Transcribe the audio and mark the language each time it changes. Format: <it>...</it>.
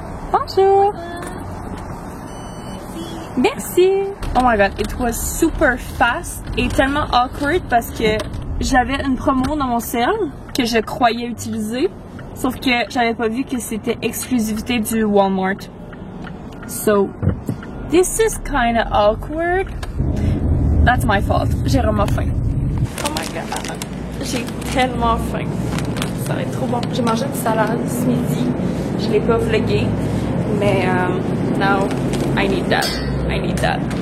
<fr>Bonjour. Merci.</fr> <en>Oh my god, it was super fast</en> <fr>et tellement awkward parce que j'avais une promo dans mon cell que je croyais utiliser, sauf que j'avais pas vu que c'était exclusivité du Walmart.</fr> <en>So, this is kind of awkward. That's my fault.</en> <fr>J'ai vraiment faim.</fr> <en>Oh my god,</en> <fr>j'ai tellement faim. Ça va être trop bon. J'ai mangé une salade ce midi. Je l'ai pas vlogué, mais</fr> <en>now I need that.</en> <fr>I need that.</fr>